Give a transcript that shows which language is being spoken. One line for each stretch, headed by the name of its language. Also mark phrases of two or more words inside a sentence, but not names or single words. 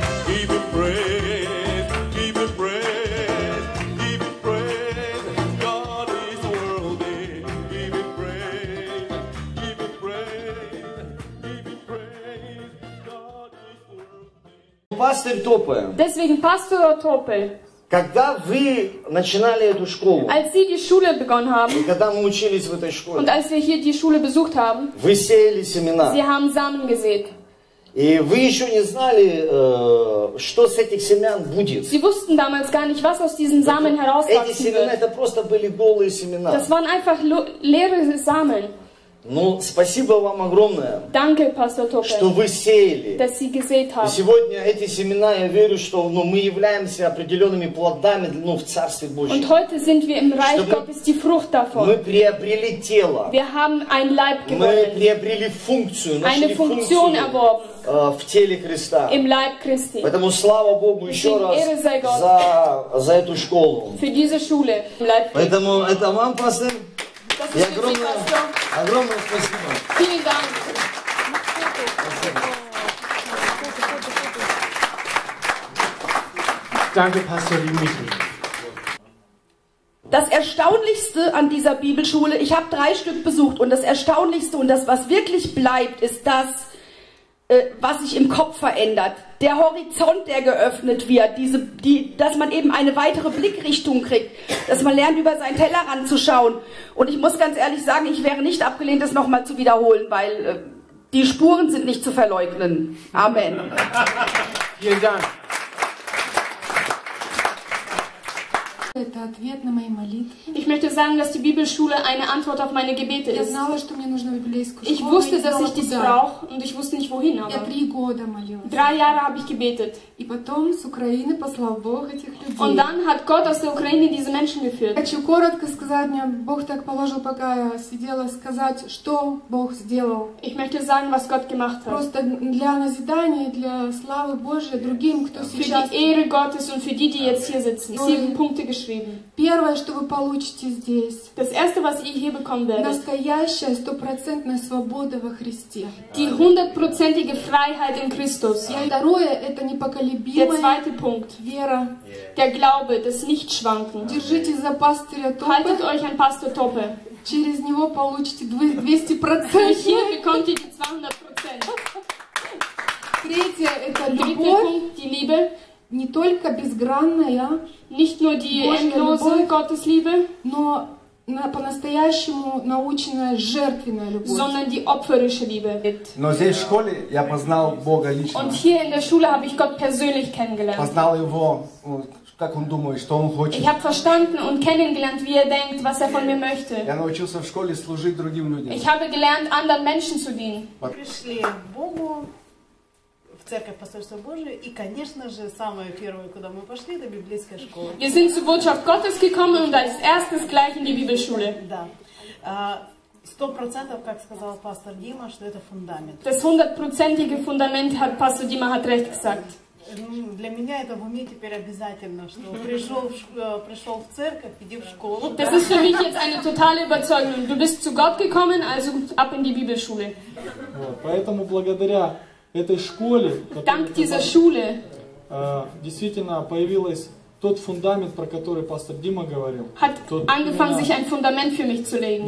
English: Give him praise, give him praise, give him praise. God is worthy. Give him praise, give him praise, give him praise. God is worthy.
Russian: Пастырь Топе,
German: Deswegen Pastor Topel,
Russian: когда вы начинали эту школу,
German: als Sie die Schule begonnen
Russian: и
German: haben
Russian: когда мы учились в этой
German: und
Russian: школе,
German: als wir hier die Schule besucht haben,
Russian: вы сеяли семена.
German: Sie haben Samen gesät.
Russian: И вы еще не знали, что с этих семян будет.
German: Sie wussten damals gar nicht, was aus diesen Samen
Russian: Эти
German: herauswachsen
Russian: семена,
German: wird.
Russian: это просто были голые семена.
German: Das waren einfach leere Samen.
Russian: Ну, спасибо вам огромное,
German: Danke, Pastor
Russian: что Topel, вы сеяли.
German: dass Sie gesät
Russian: И
German: haben.
Russian: сегодня эти семена, я верю, что мы являемся определенными плодами в Царстве Божьем.
German: Und heute sind wir im Reich Stimmt. Gottes die Frucht
Russian: Мы
German: davon.
Russian: приобрели тело,
German: Wir haben ein Leib
Russian: мы
German: gewonnen,
Russian: приобрели функцию,
German: eine
Russian: нашли
German: Funktion
Russian: функцию
German: erworben
Russian: в теле Христа.
German: im Leib Christi.
Russian: Поэтому слава Богу еще
German: Deswegen
Russian: раз
German: Ehre sei Gott
Russian: за эту школу.
German: für diese Schule im Leib Christi.
Russian: Поэтому это вам, пастор,
German: Das
Russian: и
German: ist für Sie, Pastor.
Russian: огромное спасибо.
German: Vielen Dank. Danke, Pastor Dimitri. Das Erstaunlichste an dieser Bibelschule, ich habe 3 Stück besucht, und das Erstaunlichste und das, was wirklich bleibt, ist das, was sich im Kopf verändert. Der Horizont, der geöffnet wird, dass man eben eine weitere Blickrichtung kriegt, dass man lernt, über seinen Tellerrand zu schauen. Und ich muss ganz ehrlich sagen, ich wäre nicht abgelehnt, das nochmal zu wiederholen, weil die Spuren sind nicht zu verleugnen. Amen. Vielen Dank.
Russian: Это ответ на мои молитвы.
German: Ich möchte sagen, dass die Bibelschule eine Antwort auf meine Gebete
Russian: Я
German: ist.
Russian: знала, что мне нужно библейскую
German: Ich
Russian: школу,
German: wusste,
Russian: я не
German: dass
Russian: знала,
German: ich dies
Russian: куда.
German: brauche und ich wusste nicht wohin,
Russian: Я
German: aber
Russian: 3 года молилась.
German: 3 Jahre habe ich gebetet.
Russian: И потом с Украины послал Бог этих людей.
German: Und dann hat Gott aus der Ukraine diese Menschen geführt.
Russian: Хочу коротко сказать, мне Бог так положил, пока я сидела, сказать, что Бог сделал.
German: Ich möchte sagen, was Gott gemacht hat.
Russian: Просто для назидания, для славы Божьей другим, кто
German: Für
Russian: сейчас...
German: die Ehre Gottes und für die, die jetzt hier sitzen. 7 Punkte geschrieben.
Russian: Первое, что вы получите здесь,
German: Das erste, was ihr hier bekommen werdet,
Russian: настоящая, стопроцентная свобода во Христе.
German: die 100%ige Freiheit in Christus.
Russian: Второе, это
German: Der
Russian: непоколебимая
German: zweite Punkt,
Russian: вера.
German: der Glaube, das Nichtschwanken.
Russian: Держитесь за пастыря
German: Haltet Топа, euch an Pastor Toppe.
Russian: через него получите
German: Durch 200%. hier bekommt ihr die 200%.
Russian: Третье, это
German: Dritter
Russian: любовь,
German: Punkt, die Liebe.
Russian: не только безгранная,
German: Nicht nur die
Russian: Божья
German: endlose
Russian: любовь.
German: Gottesliebe,
Russian: но по-настоящему наученная жертвенная любовь.
German: sondern die opferische Liebe.
Russian: Но здесь в школе я познал Бога лично.
German: Und hier in der Schule habe ich Gott persönlich kennengelernt.
Russian: Познал Его, как Он думает, что Он хочет.
German: Ich habe verstanden und kennengelernt, wie er denkt, was er von mir möchte.
Russian: Я научился в школе служить другим людям.
German: Ich habe gelernt, anderen Menschen zu dienen.
Russian: Пришли к Богу, в церковь Посольства Божие, и, конечно же, самое первое, куда мы пошли, это библейская школа.
German: Wir sind zur Botschaft Gottes gekommen und als erstes gleich in die Bibelschule.
Russian: Да. 100%, как сказал пастор Дима, что это фундамент.
German: Das 100%ige Fundament, hat Pastor Dima hat recht gesagt.
Russian: Для меня это в уме теперь обязательно, что пришел в церковь, иди в школу.
German: Das ist für mich jetzt eine totale Überzeugung. Du bist zu Gott gekommen, also ab in die Bibelschule.
Russian: Вот, поэтому благодаря этой школе,
German: Dank dieser Schule
Russian: действительно появилась тот фундамент, про который пастор Дима говорил.
German: hat angefangen, sich ein Fundament für mich zu legen.